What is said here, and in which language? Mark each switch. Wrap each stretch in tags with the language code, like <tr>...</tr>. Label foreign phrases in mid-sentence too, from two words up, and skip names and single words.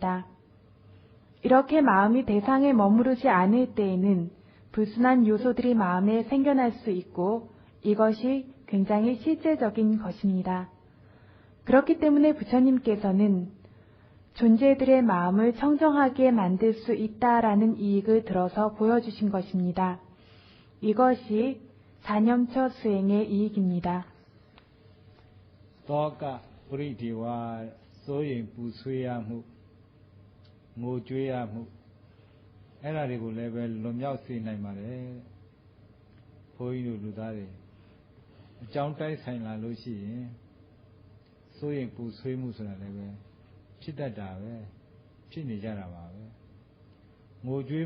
<ko>이렇게 마음이 대상에 머무르지 않을 때에는 불순한 요소들이 마음에 생겨날 수 있고 이것이 굉장히 실제적인 것입니다. 그렇기 때문에 부처님께서는 존재들의 마음을 청정하게 만들 수 있다라는 이익을 들어서 보여주신 것입니다. 이것이 사념처 수행의 이익입니다.</ko> <my>သောကပရိဒီဝါစိုးရင်ပူဆွေးရမှုငိုကြွေးရမှုအဲ့ဒါတွေကိုလည်းပဲလွန်မြောက်စေနိုင်ပါတယ်ဘုန်းကြီးတို့လူသားတွေအကြော င်းတိုက်ဆိုင်လာလို့ရှိရင်စိုးရင်ပူဆွေးမှုဆိုတာလည်းပဲဖြစ်တတ်တာပဲဖြစ်နေကြတာပါပဲငိုကြွေး</my>